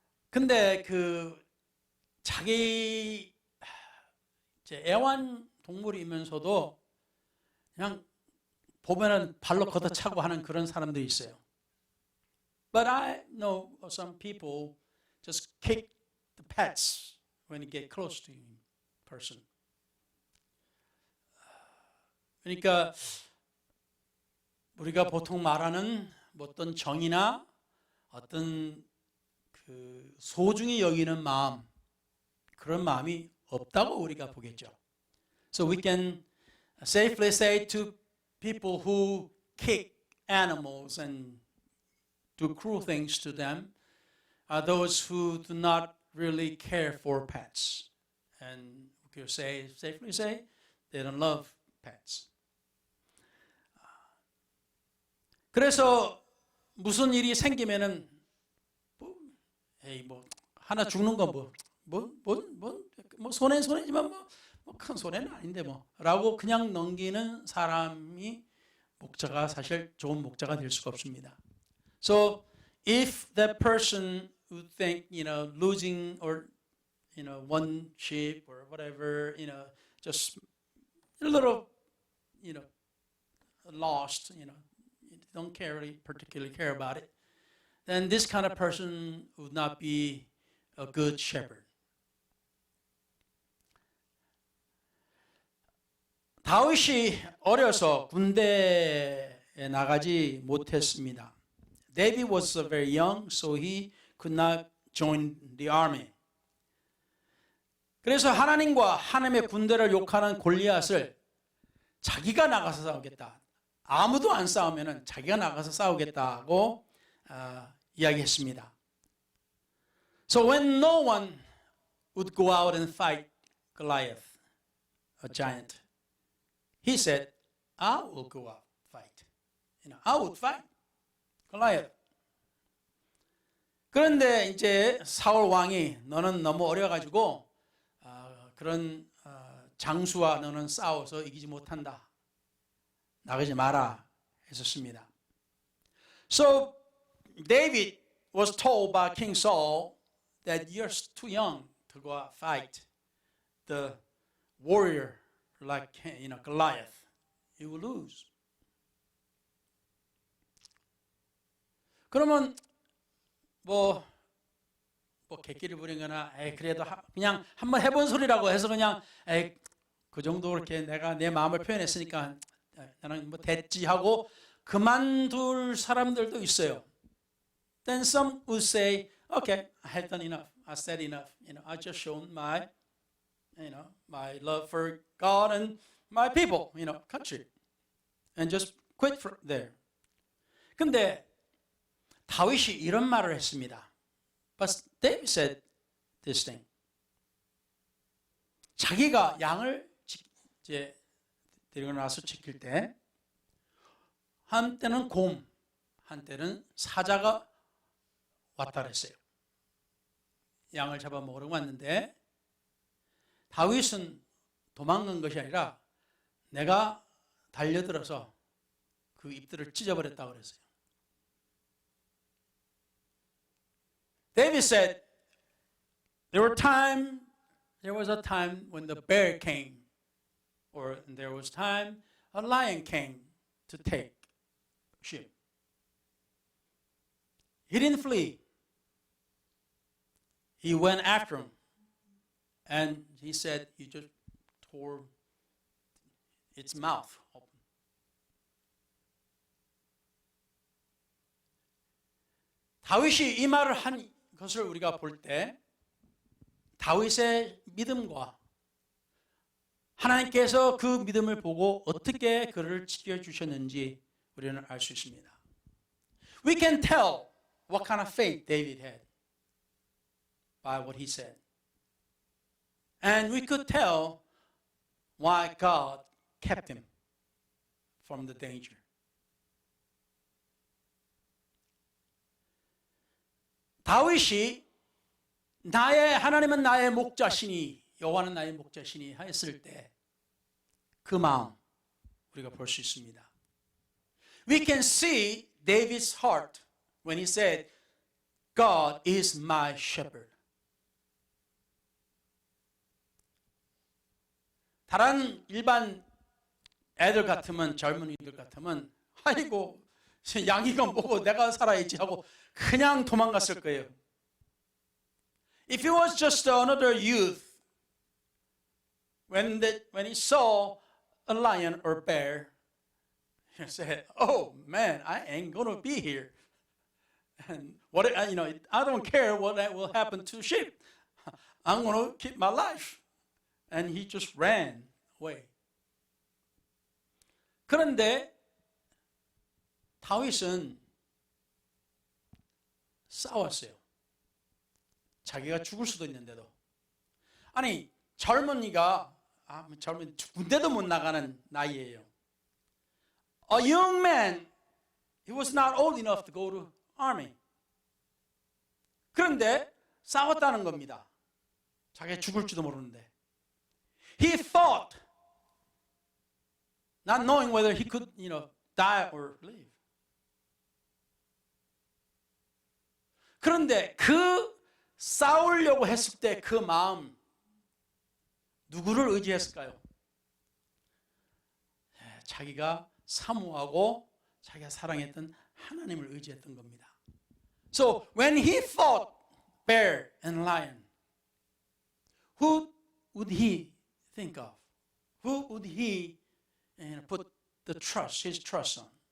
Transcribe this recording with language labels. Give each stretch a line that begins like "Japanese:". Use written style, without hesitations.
Korean: 근데 그 자기 이제 애완동물이면서도 그냥 보면은 발로 걷어차고 하는 그런 사람들이 있어요.
English: But I know of some people just kick the pets when you get close to him, person.
Korean: 그러니까 우리가 보통 말하는 어떤 정이나 어떤 그 소중히 여기는 마음, 그런 마음이 없다고 우리가 보겠죠.
English: So we can safely say to people who kick animals and do cruel things to them are those who do not really care for pets. And we can safely say they don't love pets.
Korean: 그래서 무슨 일이 생기면은 뭐 하나 죽는 건 뭐 손해지만 뭐 큰 손해는 아닌데 뭐라고 그냥 넘기는 사람이 목자가 사실 좋은 목자가 될 수가 없습니다.
English: So if that person would think, losing or, one sheep or whatever, just a little, lost, don't particularly care about it, then this kind of person would not be a good shepherd.
Korean: 다윗이 어려서 군대에 나가지 못했습니다.
English: David was very young, so he could not join the army.
Korean: 그래서 하나님과 하나님의 군대를 욕하는 골리앗을 자기가 나가서 싸우겠다. 아무도 안 싸우면은 자기가 나가서 싸우겠다고 이야기했습니다.
English: So when no one would go out and fight Goliath, a giant, he said, I will go out and fight. I would fight Goliath.
Korean: 그런데 이제 사울 왕이 너는 너무 어려가지고 그런 장수와 너는 싸워서 이기지 못한다. 나가지 마라 했었습니다.
English: So David was told by King Saul that you're too young to go out and fight the warrior like Goliath. You will lose.
Korean: 그러면 뭐 개끼를 부리거나 그래도 그냥 한번 해본 소리라고 해서 그냥 그 정도 이렇게 내가 내 마음을 표현했으니까 나는 뭐 됐지 하고 그만둘 사람들도 있어요.
English: Then some would say, okay, I have done enough. I said enough. I just shown my, my love for God and my people, country, and just quit from there.
Korean: 근데 다윗이 이런 말을 했습니다.
English: But David said this thing.
Korean: 자기가 양을 이제 데리고 나서 지킬 때 한때는 곰, 한때는 사자가 왔다 그랬어요. 양을 잡아먹으러 왔는데 다윗은 도망간 것이 아니라 내가 달려들어서 그 입들을 찢어버렸다고 그랬어요.
English: David said, there was a time when the bear came, or there was time a lion came to take sheep. He didn't flee. He went after him. And he said, he just tore its mouth open.
Korean: 다윗이 이 말을 한 것을 우리가 볼 때 다윗의 믿음과 하나님께서 그 믿음을 보고 어떻게 그를 지켜주셨는지 우리는 알 수 있습니다.
English: We can tell what kind of faith David had by what he said. And we could tell why God kept him from the danger.
Korean: 다윗이 하나님은 나의 목자시니 여호와는 나의 목자시니 했을 때 그 마음 우리가 볼 수 있습니다.
English: We can see David's heart when he said, God is my shepherd.
Korean: 다른 일반 애들 같으면, 젊은이들 같으면 아이고 양이가 뭐고 내가 살아야지 하고 그냥 도망갔을 거예요.
English: If he was just another youth, when he saw a lion or bear, he said, "Oh man, I ain't gonna be here. And what I don't care what will happen to sheep. I'm gonna keep my life." And he just ran away.
Korean: 그런데 다윗은 싸웠어요. 자기가 죽을 수도 있는데도. 아니 젊은이가 군대도 못 나가는 나이예요.
English: A young man, he was not old enough to go to army.
Korean: 그런데 싸웠다는 겁니다. 자기가 죽을지도 모르는데.
English: He thought, not knowing whether he could, die or live.
Korean: 그런데 그 싸우려고 했을 때 그 마음, 누구를 의지했을까요? 자기가 사모하고 자기가 사랑했던 하나님을 의지했던 겁니다.
English: So when he fought bear and lion, who would he think of? Who would he put his trust on?